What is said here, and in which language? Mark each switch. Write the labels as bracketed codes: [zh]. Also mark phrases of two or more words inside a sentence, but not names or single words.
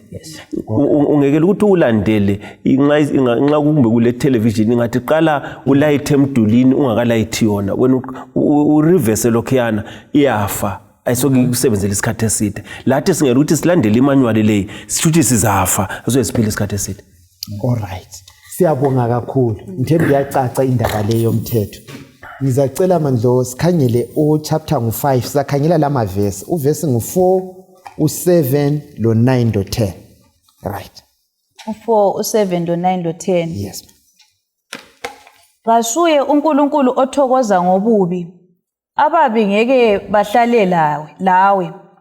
[nd] Ungekela ukuthi ulandele nxa kumbe kule television ngathi qala ulayithe emdulini ungakalayithi yona wena ureverse lokhuyana iyafa ayisoke kusebenzela isikhathi eside. Lathi singela ukuthi silandele imanual le sithuthi sizafa asoke siphile isikhathi eside. Alright. Siyabonga kakhulu. Ngithemba iyacaca indaba le yomthetho. Ngizacela Mandlo sikhangele chapter ngu5 sizakhangela lama verse. Uverse ngu4, u7 lo9 lo10. Right. U4, u7 lo9 lo10. Yes. Kasuye uNkulunkulu othokoza ngobubi. Ababi ngeke bahlale lawe.